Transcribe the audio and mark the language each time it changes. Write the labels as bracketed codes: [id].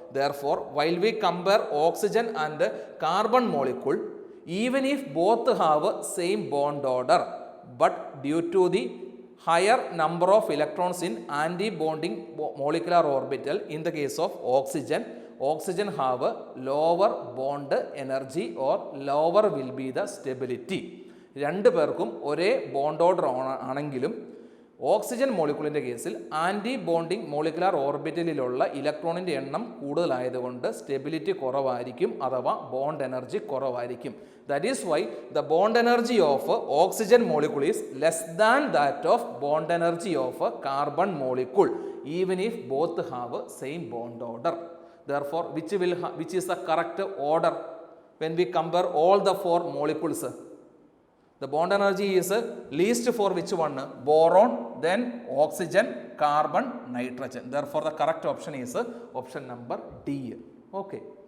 [en] Therefore, while we compare oxygen and carbon molecule, even if both have same bond order, but due to the higher number of electrons in anti-bonding molecular orbital in the case of oxygen. Oxygen have a lower bond energy or lower will be the stability. [ml] രണ്ട് പേർക്കും ഒരേ bond order ആണെങ്കിലും oxygen മോളിക്യൂളിൻ്റെ കേസിൽ anti bonding molecular ഓർബിറ്റലിലുള്ള ഇലക്ട്രോണിൻ്റെ എണ്ണം കൂടുതലായതുകൊണ്ട് stability കുറവായിരിക്കും, അഥവാ bond energy കുറവായിരിക്കും. [en] That is why the bond energy of oxygen molecule is less than that of bond energy of carbon molecule even if both have same bond order. Therefore, which is the correct order when we compare all the four molecules? The bond energy is least for which one? Boron, then oxygen, carbon, nitrogen. Therefore, the correct option is option number D. Okay.